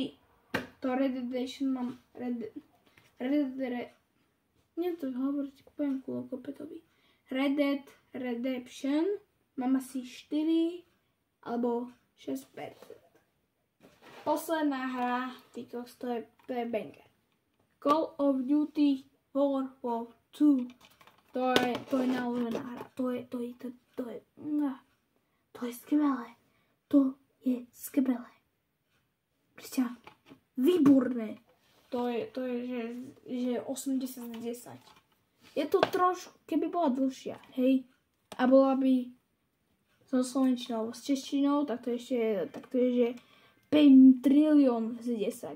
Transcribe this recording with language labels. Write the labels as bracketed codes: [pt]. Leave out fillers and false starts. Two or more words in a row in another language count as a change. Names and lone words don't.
[sk] To Redemption mám neviem to hovoriť, poviem kulokopetovi. Red Dead Redemption mám asi 4 alebo 6%. Posledná hra, to je banger. Call of Duty World War 2. To je naložená hra. To je skvelé. To je skvelé. Proste výborné. To je že 80 z 10. Je to trošku, keby bola dlhšia, hej, a bola by so slovenčinou, s češtinou, tak to je, že 5 trilión z 10.